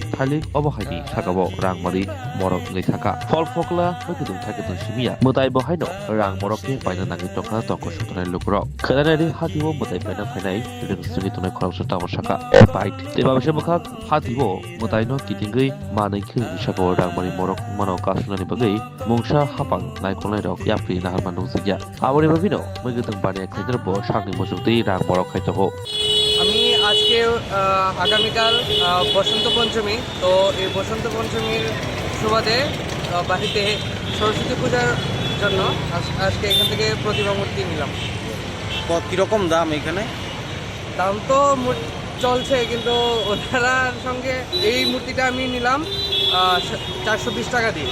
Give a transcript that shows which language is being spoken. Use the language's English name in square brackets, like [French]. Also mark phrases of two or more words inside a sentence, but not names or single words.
[Kok Borok] थालिक अबहायनि सागाबो रांमारि बरक नै थाका फल फकला मगदों थाइगदों सिमिया मोताइ बहायनो रां बरकनि बायना नाङि तखा तक सुथनाय लुग्र खोनानायनि हातिबो मोताइ बायना फायनाय जोंनि तनाय खरावसो तामसाका बाइट तेबाबसे मखा हातिबो मोताइनो किदिंगै मानैखो बिसागो रांमारि बरक मानो कासुनानि बगै मुंसा हापां नायखनाय रक याप्रि नाहारमान दंसिया आबरे बाबिनो मगदों बाने खाइदरबो सागनि मजुगदै रां बरक खाइतगो [Bangla] আমি আজকে আগামীকাল বসন্ত পঞ্চমী তো এই বসন্ত পঞ্চমীর সুবাদে বাড়িতে সরস্বতী পূজার জন্য আজকে এখান থেকে প্রতিমা মূর্তি নিলাম। কিরকম দাম এখানে? দাম তো চলছে, কিন্তু ওনার সঙ্গে এই মূর্তিটা আমি নিলাম 420 টাকা দিয়ে।